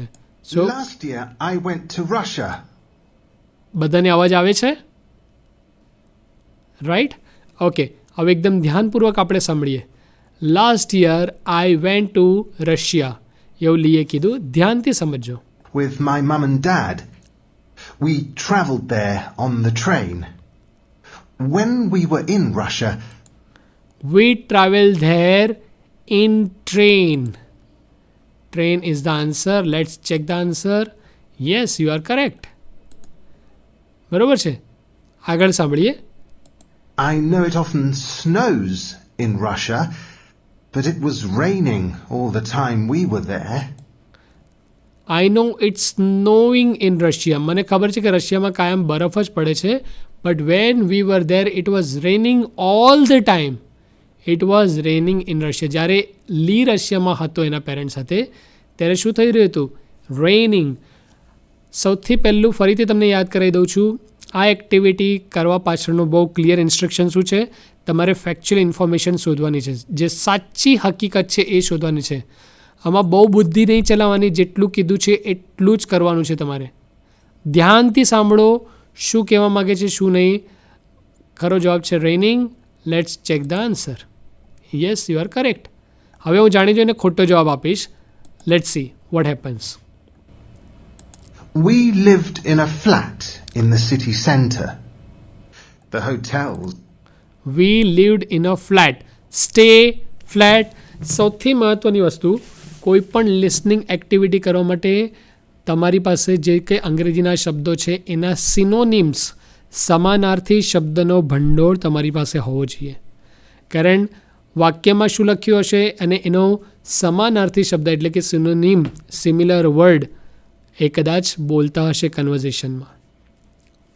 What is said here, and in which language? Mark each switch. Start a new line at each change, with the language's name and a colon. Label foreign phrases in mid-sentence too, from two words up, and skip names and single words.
Gujarati: સો
English: Last year I went to Russia.
Gujarati: બધાને અવાજ આવે છે, રાઈટ? ઓકે, હવે એકદમ ધ્યાનપૂર્વક આપણે સાંભળીએ.
English: Last year I went to Russia,
Gujarati: એવું લીએ કીધું. ધ્યાનથી સમજો.
English: With my mum and dad. We travelled there on the train. When we were in Russia, We traveled there in train. Train is the answer. Let's check the answer. Yes, you are correct.
Gujarati: બરોબર છે? આગળ સાંભળીએ.
English: I know it often snows in Russia, but it was raining all the time we were there. I know it's snowing in Russia.
Gujarati: મને ખબર છે કે રશિયામાં કાયમ બરફ જ પડે છે.
English: But when we were there, it was raining all the time. It was raining in Russia.
Gujarati: જ્યારે લી રશિયામાં હતો એના પેરેન્ટ્સ સાથે, ત્યારે શું થઈ રહ્યું હતું? રેઇનિંગ. સૌથી પહેલું ફરીથી તમને યાદ કરાવી દઉં છું, આ એક્ટિવિટી કરવા પાછળનું બહુ
English: clear instruction
Gujarati: શું છે? તમારે
English: factual information
Gujarati: શોધવાની છે, જે સાચી હકીકત છે એ શોધવાની છે. આમાં બહુ બુદ્ધિ નહીં ચલાવવાની, જેટલું કીધું છે એટલું જ કરવાનું છે તમારે. ધ્યાનથી સાંભળો શું કહેવા માગે છે, શું નહીં. ખરો જવાબ છે રેઇનિંગ.
English: Let's check the answer. Yes, you are correct.
Gujarati: હવે હું જાણી જોઈને ખોટો જવાબ આપીશ.
English: Let's see what happens. We lived in a flat in the city centre. The hotels. We lived in a flat. Stay flat.
Gujarati: સૌથી મહત્ત્વની વસ્તુ, કોઈ પણ
English: listening activity
Gujarati: કરવા માટે તમારી પાસે જે કંઈ અંગ્રેજીના શબ્દો છે એના સિનોનિમ્સ, સમાનાર્થી શબ્દનો ભંડોળ તમારી પાસે હોવો જોઈએ. કારણ વાક્યમાં શું લખ્યું હશે અને એનો સમાનાર્થી શબ્દ એટલે કે સિનોનિમ,
English: similar word
Gujarati: એ કદાચ બોલતા હશે કન્વર્ઝેશનમાં.